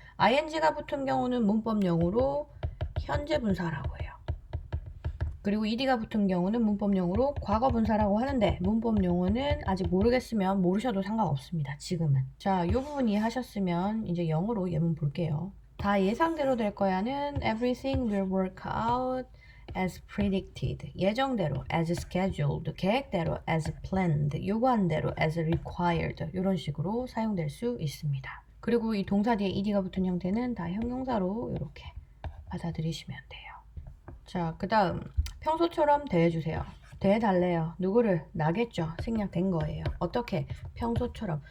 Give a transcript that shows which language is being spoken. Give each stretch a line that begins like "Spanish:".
Korean: ing가 붙은 경우는 문법용어로 현재 분사라고 해요. 그리고 ed가 붙은 경우는 문법용어로 과거 분사라고 하는데 문법용어는 아직 모르겠으면 모르셔도 상관없습니다. 지금은. 자, 이 부분 이해하셨으면 이제 영어로 예문 볼게요. 다 예상대로 될 거야는
English: everything will work out as predicted. 예정대로 as scheduled. 계획대로 as planned.
Korean: 요구한 대로
English: as required.
Korean: 이런 식으로 사용될 수 있습니다. 그리고 이 동사 뒤에 ed가 붙은 형태는 다 형용사로 이렇게 받아들이시면 돼요. 자, 그 다음 평소처럼 대해주세요. 대해달래요. 누구를? 나겠죠. 생략된 거예요. 어떻게? 평소처럼.